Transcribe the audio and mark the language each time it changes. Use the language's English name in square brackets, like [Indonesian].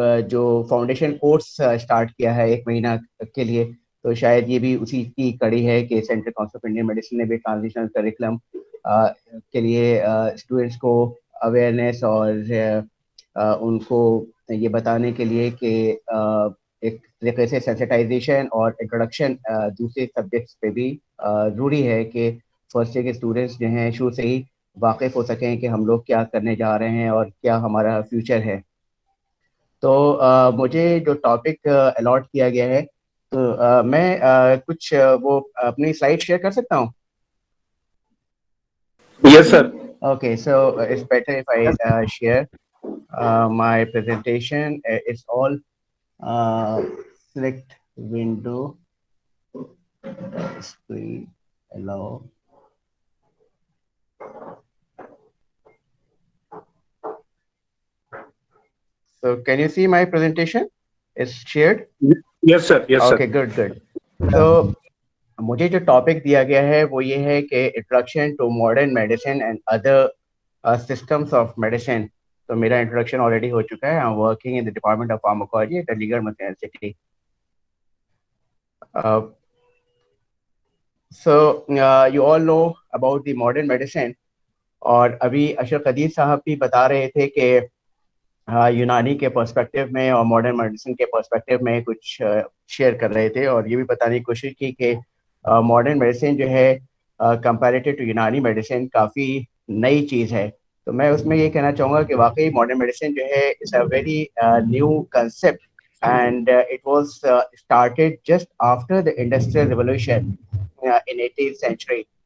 [Hindi] जो foundation course start किया है 1 महीना के लिए, तो शायद ये भी उसी की कड़ी है कि central council of Indian medicine ने भी ट्रांसलेशनल करिकुलम के लिए स्टूडेंट्स को अवेयरनेस और उनको ये बताने के लिए कि एक तरीके से सेंसिटाइजेशन और इंट्रोडक्शन दूसरे सब्जेक्ट्स पे भी ज़रूरी है कि फर्स्ट ईयर के स्टूडेंट्स जो हैं शुरू से ही वाकिफ़ हो सकें कि हम लोग क्या करने जा रहे हैं और क्या हमारा फ्यूचर है। तो मुझे जो टॉपिक अलॉट किया गया है, तो मैं कुछ वो अपनी स्लाइड शेयर कर सकता हूँ? [English] Yes, sir. Okay, so it's better if I share my presentation. It's all select window, screen, allow. So can you see my presentation? It's shared? Yes, sir. Yes, Okay, sir. good. So [Hindi] मुझे जो topic दिया गया है वो ये है कि introduction to modern medicine and other systems of medicine. तो मेरा इंट्रोडक्शन ऑलरेडी हो चुका है। [English] I am working in the department of pharmacology at Aligarh Muslim University. So you all know about the modern medicine, [Hindi] और अभी अशरफ कदीर साहब भी बता रहे थे कि यूनानी के पर्सपेक्टिव में और मॉडर्न मेडिसिन के पर्सपेक्टिव में कुछ शेयर कर रहे थे, और ये भी बताने की कोशिश की कि मॉडर्न मेडिसिन जो है कंपैरेटिव टू यूनानी मेडिसिन काफ़ी नई चीज़ है। तो मैं उसमें ये कहना चाहूँगा कि वाकई मॉडर्न मेडिसिन जो है [English] It's a very new concept and it was started just after the Industrial Revolution in 18th century.